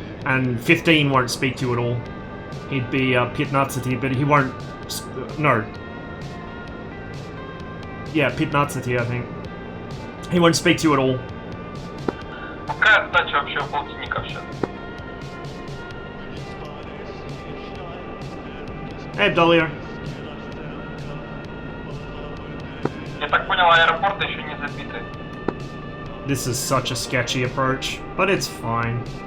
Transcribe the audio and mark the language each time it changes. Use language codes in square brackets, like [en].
[en] And 15 won't speak to you at all. He'd be 15, but he won't... No. Yeah, 15, I think. He won't speak to you at all. [ru] Какая отдача вообще у полтинников сейчас? [en] Hey, Abdullah. [ru] Я так понял, аэропорты еще не забиты. [en] This is such a sketchy approach, but it's fine.